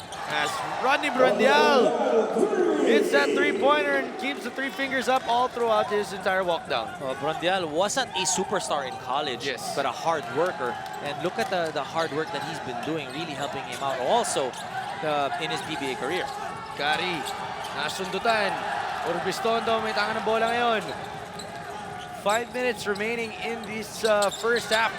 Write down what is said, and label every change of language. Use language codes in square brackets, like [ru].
[en] As Rodney Brundial hits that three-pointer and keeps the three fingers up all throughout his entire walk down. Well, Brundial wasn't a superstar in college, Yes. but a hard worker. And look at the hard work that he's been doing, really helping him out also in his PBA career. [tl] Kari, nasundutan. Urbistondo may tanga ng bola ngayon. [en] 5 minutes remaining in this first half.